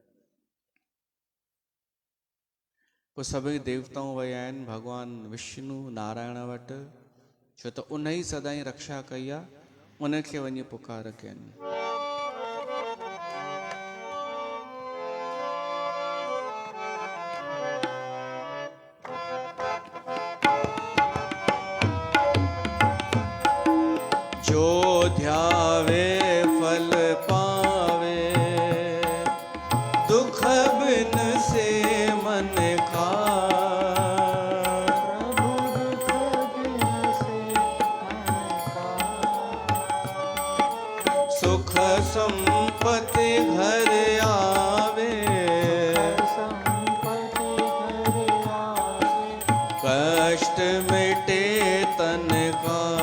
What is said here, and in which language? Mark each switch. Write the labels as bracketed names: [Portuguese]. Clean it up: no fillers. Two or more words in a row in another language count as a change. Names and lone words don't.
[Sindhi] पोइ सभई देवताऊं विया आहिनि भॻवानु विष्णु नारायण वटि, छो त उन ई सदाईं रक्षा कई आहे, उनखे वञी पुकार कयनि। [Hindi] जो ध्यावे फल पावे, दुख बिन से मन का। सुख संपत्ति घर आवे, कष्ट मिटे तन का।